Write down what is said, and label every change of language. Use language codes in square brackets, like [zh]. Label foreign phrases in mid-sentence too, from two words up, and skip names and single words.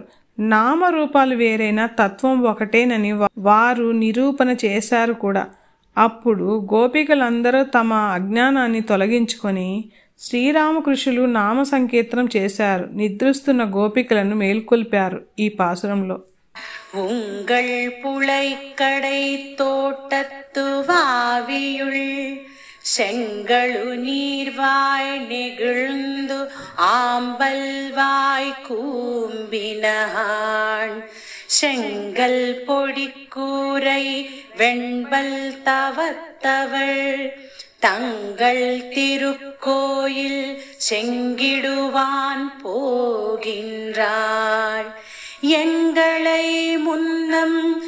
[te] నామరూపాలు వేరైన తత్వం ఒకటేనని వారు నిరూపణ చేశారు కూడా. అప్పుడు గోపికలందరూ తమ అజ్ఞానాన్ని తొలగించుకొని శ్రీరామకృష్ణులు నామ సంకీర్తనం చేశారు. నిద్రిస్తున్న గోపికలను మేల్కొల్పారు. ఈ పాసురంలో [ta] உங்கள் புழைக்கடை தோட்டத்து வாவியுள் செங்கழு நீர்வாய் நெகிழ்ந்து ஆம்பல்வாய் கூம்பினான் செங்கல் பொடிக்கூரை வெண்பல் தவத்தவள் தங்கள் திருக்கோயில் செங்கிடுவான் போகின்றாள் எங்களை முன்னம்